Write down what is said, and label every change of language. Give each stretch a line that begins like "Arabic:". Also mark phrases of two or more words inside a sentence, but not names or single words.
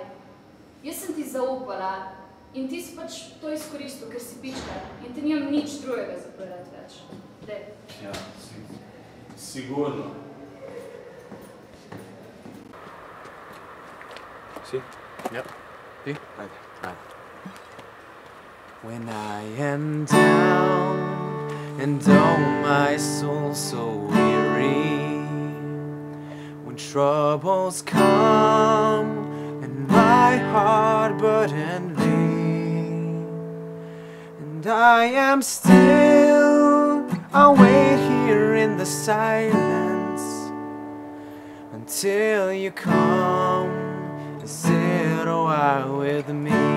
Slovenian: Jaz sem ti zaupala in ti si pač to izkoristil, ker si pička in ti nimam nič drugega za povedati več. Dej. Ja, sigurno. Si? Ja. Ti? Ajde.
English: When I am down and oh my soul so weary, when troubles come and my heart burdened and I am still, I'll wait here in the silence until you come and sit a while with me.